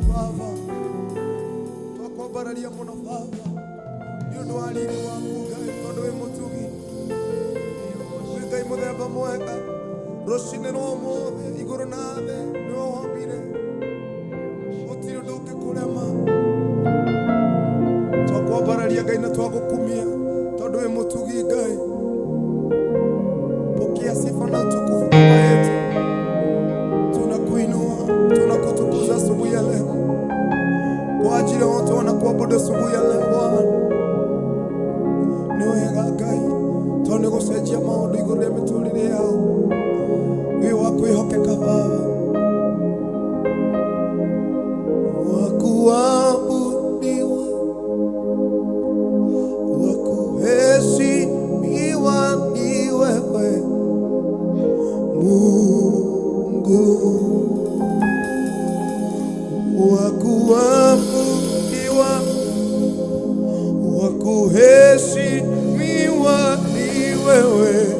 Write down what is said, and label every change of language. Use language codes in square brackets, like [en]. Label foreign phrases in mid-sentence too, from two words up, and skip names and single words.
[ki] Baba twakwambararia mũno Baba nĩ ũndũ wa riri waku Ngai tondũ wĩ mũtugi wĩ Ngai mũthemba mwega rucini rwa ũmũthĩ igũrũ na thĩ nĩwe wombire gũtirĩ ũndũ ũngĩkũrema twakwambararia Ngai na twagũkumia tondũ wĩ mũtugi Ngai. [sw] Pokea sifa na utukufu Baba yetu, tunakuinua, tunakutukuza asubuhi ya leo kwa ajili ya watu wanakuabudu asubuhi ya leo Bwana. [ki] Ni wega Ngai tondũ nĩ gũcenjia maũndũ igũrũ rĩa mĩtũrĩre yao wĩ wa kwĩhokeka Baba, [sw] wa kuabudiwa, wa kuheshimiwa ni wewe Mungu, wa kuabudiwa, wa kuheshimiwa ni wewe